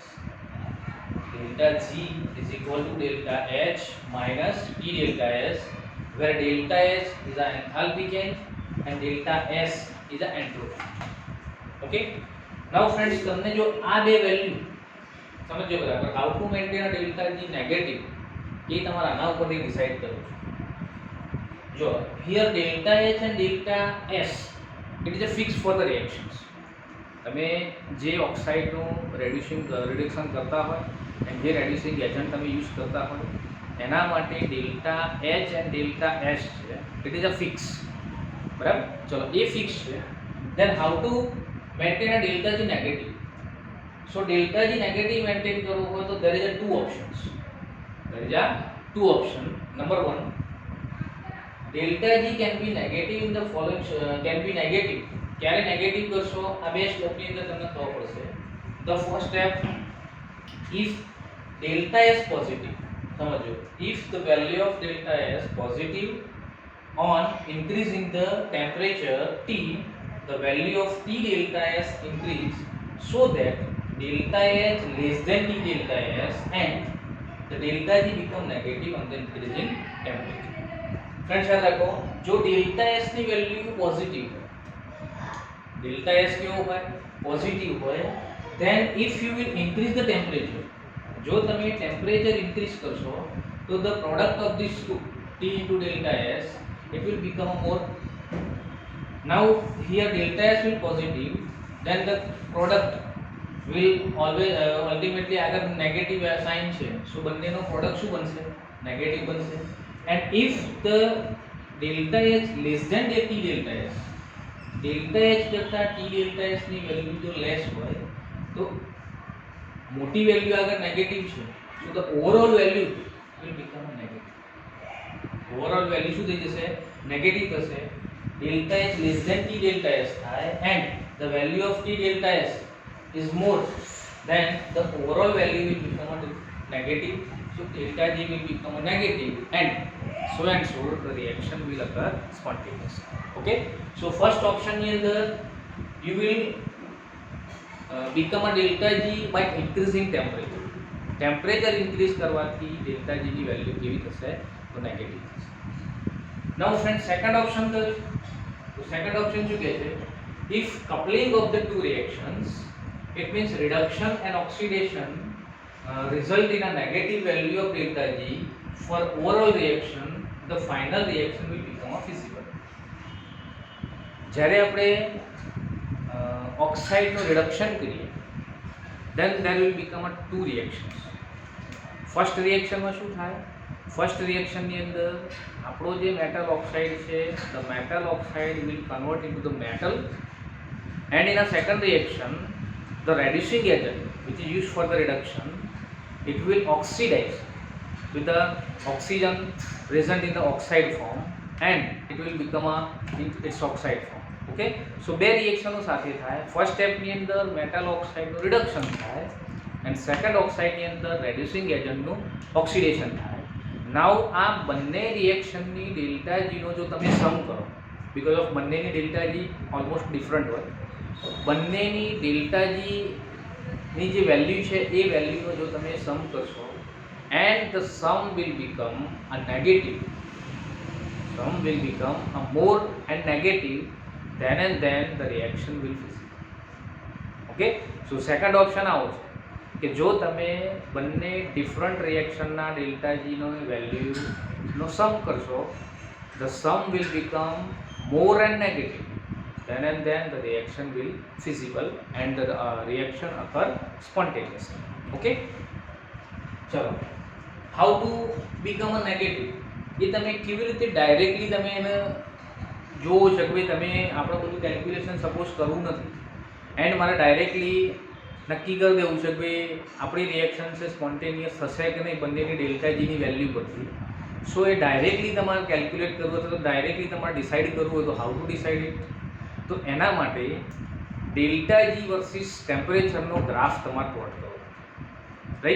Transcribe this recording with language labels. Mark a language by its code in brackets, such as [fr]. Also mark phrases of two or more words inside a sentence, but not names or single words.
[en] Delta G is equal to delta H minus T delta S, where delta S is an enthalpy change and delta S is an entropy. Okay. Now friends, [gu] તમને જો આ બે વેલ્યુ સમજો બરાબર, [en] how to maintain a delta G negative, [gu] એ તમારે આના ઉપરથી ડિસાઈડ કરવું છે. [en] જો here delta H and delta S, it is a fixed for the reactions. [gu] તમે જે ઓક્સાઇડનું રિડક્શન કરતા હોય અને જે [en] reducing agent [gu] તમે યુઝ કરતા હોય એના માટે [en] delta H and delta S [gu] છે, [en] it is a fix. [gu] બરાબર, ચલો એ ફિક્સ છે. [en] then how to maintain a delta G negative? [gu] સો ડેલ્ટા જી નેગેટિવ મેન્ટેન કરવું હોય તો [en] there is a two options. Number one, delta G can be negative in the following can be negative. [gu] ક્યારે નેગેટિવ કરશો આ બે સ્ટેપની અંદર તમને ખબર પડશે. [en] The first step, if delta S positive, સમજો, if the value of delta S positive on increasing the temperature T, the value of T delta S increase so that delta H less than T delta S and the delta G become negative on the increasing temperature. Friends, [hi] याद रखो, जो [gu] delta S ની વેલ્યુ પોઝિટિવ હોય, delta S કેવો હોય? પોઝિટિવ હોય, [en] then if you will increase the temperature, [gu] જો તમે ટેમ્પરેચર ઇન્ક્રીઝ કરશો તો [en] the product of these two, T into delta S, it will become more. Now here delta S will positive, then the product will always ultimately [gu] અગર નેગેટિવ સાઇન છે, [en] so [gu] બંનેનો પ્રોડક્ટ શું બનશે? નેગેટિવ બનશે. [en] And if the delta H less than T delta S, [gu] delta H કરતા T delta S ની વેલ્યુ જો લેસ હોય તો મોટી વેલ્યુ અગર નેગેટિવ છે, [en] so the overall value will become a negative. Overall value [gu] શું થઈ જશે? નેગેટિવ થશે. [en] delta H less than T delta S થાય and the value of T delta S is more, then the overall value will become a negative. So delta G will become a negative and so the reaction will occur spontaneously. Okay, so first option [gu] ની અંદર [en] you will become a delta G by increasing temperature. Temperature increase [gu] કરવાથી delta G ની વેલ્યુ કેવી થશે? તો નેગેટિવ થશે. [en] Now friends, second option તો second option [gu] શું કહે છે? [en] If coupling of the two reactions, it means reduction and oxidation result in a negative value of delta G for overall reaction, the final reaction will become a feasible. [gu] જ્યારે આપણે ઓક્સાઇડનું રિડક્શન કરીએ, [en] then there will become a two reactions. [gu] ફર્સ્ટ રિએક્શનમાં શું થાય? ફર્સ્ટ રિએક્શનની અંદર આપણો જે મેટલ ઓક્સાઇડ છે, [en] the metal oxide will convert into the metal, and in a second reaction the reducing agent which is used for the reduction, it will oxidize with the oxygen present in the oxide form and it will become its oxide form. [gu] Okay, so બે રિએક્શનો સાથે થાય. ફર્સ્ટ સ્ટેપની અંદર મેટલ ઓક્સાઇડનું રિડક્શન થાય and સેકન્ડ ઓક્સાઇડની અંદર રેડ્યુસિંગ એજન્ટનું ઓક્સિડેશન થાય. નાઉ આ બંને રિએક્શનની ડેલ્ટા જીનો જો તમે સમ કરો, [en] because of [gu] બંનેની ડેલ્ટા જી ઓલમોસ્ટ ડિફરન્ટ હોય, બંનેની ડેલ્ટા જીની જે વેલ્યુ છે એ વેલ્યુનો જો તમે સમ કરશો [en] and the sum will become a negative, sum will become a more and negative, then and then the reaction will physical. [gu] Okay, so second option આવો છે કે જો તમે બંને ડિફરન્ટ રિએક્શનના ડેલ્ટા જીનો વેલ્યુનો સમ કરશો, [en] the sum will become more and negative, then and then the reaction will feasible and the reaction occur spontaneously. Okay, ચલો how to become a negative, [gu] એ તમે કેવી રીતે ડાયરેક્ટલી તમે એને જોવો છો કે ભાઈ તમે આપણે બધું કેલ્ક્યુલેશન સપોઝ કરવું નથી એન્ડ મારે ડાયરેક્ટલી નક્કી કરી દેવું છે કે ભાઈ આપણી રિએક્શન છે સ્પોન્ટેનિયસ થશે કે નહીં બંનેની ડેલ્ટા જીની વેલ્યુ પરથી. સો એ ડાયરેક્ટલી તમારે કેલ્ક્યુલેટ કરવું હોય તો ડાયરેક્ટલી તમારે ડિસાઇડ કરવું હોય તો [en] how to decide it, [gu] તો એના માટે ડેલ્ટા જી વર્સિસ ટેમ્પરેચરનો ગ્રાફ તમારે પ્લોટ કરવો, રાઈટ.